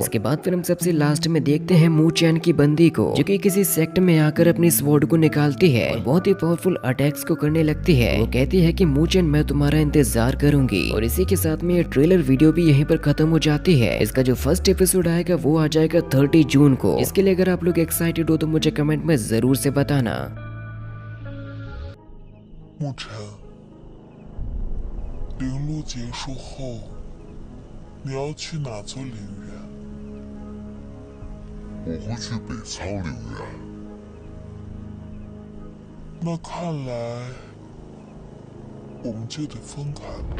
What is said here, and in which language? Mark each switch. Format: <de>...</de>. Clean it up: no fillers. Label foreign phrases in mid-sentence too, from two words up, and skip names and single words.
<hi>इसके बाद फिर हम सबसे लास्ट में देखते हैं मूचेन की बंदी को, जो कि किसी सेक्ट में आकर अपनी स्वॉर्ड को निकालती है और बहुत ही</hi> <en>powerful attacks</en> <hi>को करने लगती है। वो कहती है कि मूचेन मैं तुम्हारा इंतजार करूंगी। और इसी के साथ में ये</hi> <en>trailer video</en> <hi>भी यहीं पर खत्म हो जाती है। इसका जो</hi> <en>first episode</en> <hi>आएगा वो आ जाएगा 30 जून को। इसके लिए अगर आप लोग एक्साइटेड हो तो मुझे कमेंट में जरूर से बताना।</hi> <zh>沐晨，陵路结束后，你要去哪座陵园？我会去北苍陵园。那看来，我们就得分开了。</zh>